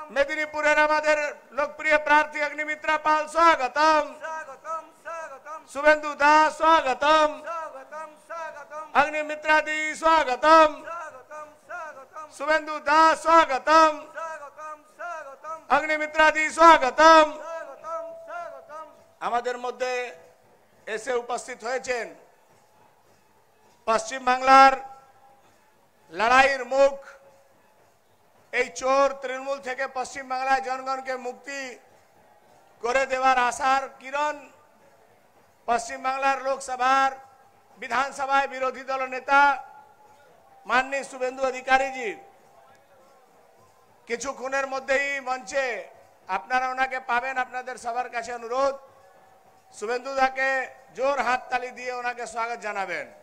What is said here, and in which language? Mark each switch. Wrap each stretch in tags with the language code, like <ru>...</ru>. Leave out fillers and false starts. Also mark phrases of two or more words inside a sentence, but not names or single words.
<bn>মেদিনীপুরের আমাদের লোকপ্রিয় প্রার্থী অগ্নিমিত্রা পাল স্বাগতম স্বাগতম স্বাগতম शुभेंदु दास स्वागतम স্বাগতম স্বাগতম अग्निमित्रा दी स्वागतम স্বাগতম স্বাগতম शुभेंदु दास स्वागतम স্বাগতম স্বাগতম अग्निमित्रा दी स्वागतम স্বাগতম স্বাগতম আমাদের মধ্যে এসে উপস্থিত হয়েছেন পশ্চিম বাংলার লড়াইয়ের মুখ এই চোর তৃণমূল থেকে পশ্চিম বাংলার জনগণকে মুক্তি করে দেওয়ার আশার কিরণ পশ্চিম বাংলার লোকসভার বিধানসভায় বিরোধী দল নেতা মাননীয় শুভেন্দু অধিকারীজি কিছুক্ষণের মধ্যেই মঞ্চে আপনারা ওনাকে পাবেন আপনাদের সবার কাছে অনুরোধ শুভেন্দু দাকে জোর হাততালি দিয়ে ওনাকে স্বাগত জানাবেন</bn>